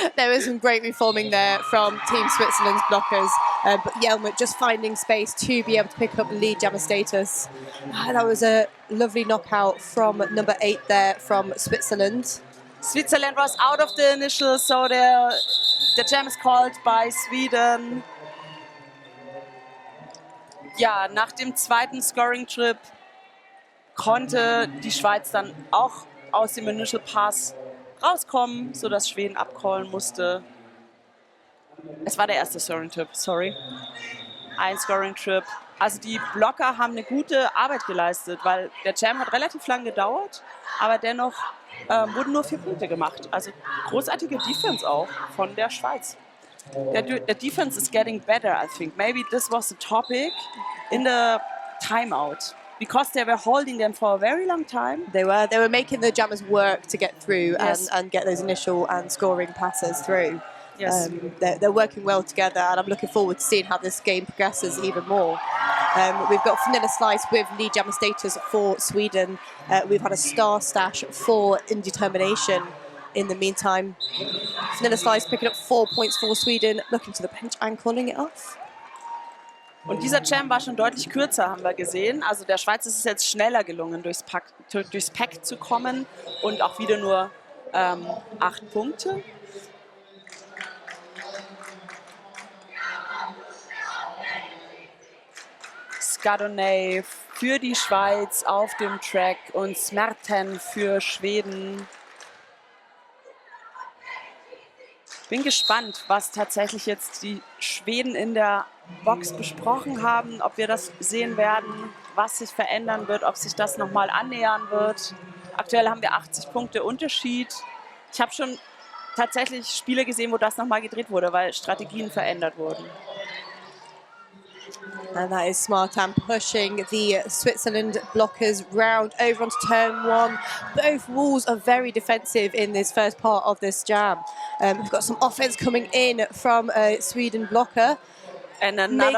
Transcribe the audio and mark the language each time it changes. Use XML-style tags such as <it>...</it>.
<en>There was some great reforming there from Team Switzerland's blockers, but Hjelmet just finding space to be able to pick up lead jammer status. That was a lovely knockout from number 8 there from Switzerland. Switzerland was out of the initial, so the jam is called by Sweden.</en> <de>Ja, nach dem zweiten Scoring-Trip konnte die Schweiz dann auch aus dem Initial Pass rauskommen, sodass Schweden abcallen musste. Es war der erste Scoring-Trip, sorry. Ein Scoring-Trip. Also die Blocker haben eine gute Arbeit geleistet, weil der Jam hat relativ lang gedauert, aber dennoch wurden nur 4 Punkte gemacht. Also großartige Defense auch von der Schweiz.</de> <en>The defense is getting better, I think. Maybe this was the topic in the timeout. Because they were holding them for a very long time. They were making the jammers work to get through and get those initial and scoring passes through. Yes. They're working well together, and I'm looking forward to seeing how this game progresses even more. We've got Vanilla Slice with lead jammer status for Sweden. We've had a star stash for Indetermination. In the meantime, Vanilla Slice picking up 4 points for Sweden, looking to the bench and calling it off.</en> <de>Und dieser Jam war schon deutlich kürzer, haben wir gesehen. Also der Schweiz ist es jetzt schneller gelungen, durchs Pack zu kommen und auch wieder nur 8 Punkte. Skadonay für die Schweiz auf dem Track und Smerten für Schweden. Bin gespannt, was tatsächlich jetzt die Schweden in der Box besprochen haben, ob wir das sehen werden, was sich verändern wird, ob sich das nochmal annähern wird. Aktuell haben wir 80 Punkte Unterschied. Ich habe schon tatsächlich Spiele gesehen, wo das nochmal gedreht wurde, weil Strategien verändert wurden.</de> <en>And that is Smartan pushing the Switzerland blockers round over onto turn 1. Both walls are very defensive in this first part of this jam. We've got some offense coming in from a Sweden blocker. And another</en>